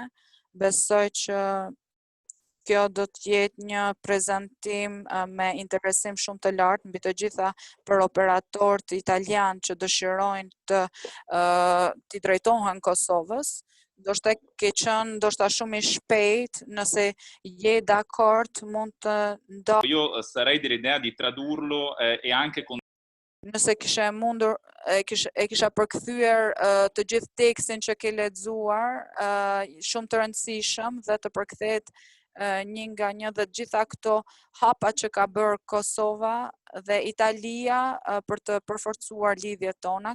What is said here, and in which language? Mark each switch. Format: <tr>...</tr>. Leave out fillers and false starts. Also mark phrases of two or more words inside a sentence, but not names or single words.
<sq>Besoj që kjo do të jetë një prezantim me interesim shumë të lartë mbi të gjitha për operatorët italianë që dëshirojnë t'i drejtohen Kosovës. Ndoshta ke qenë ndoshta shumë i shpejt, nëse je dakord mund të</sq> <it>Io sarei dell'idea di tradurlo e anche con</it> <sq>nëse kishe mundur kisha përkthyer të gjithë tekstin që ke lexuar, shumë të rëndësishëm dhe të përkthehet një nga një dhe gjitha këto hapa që ka bërë Kosova dhe Italia për të përforcuar lidhjet tona.</sq>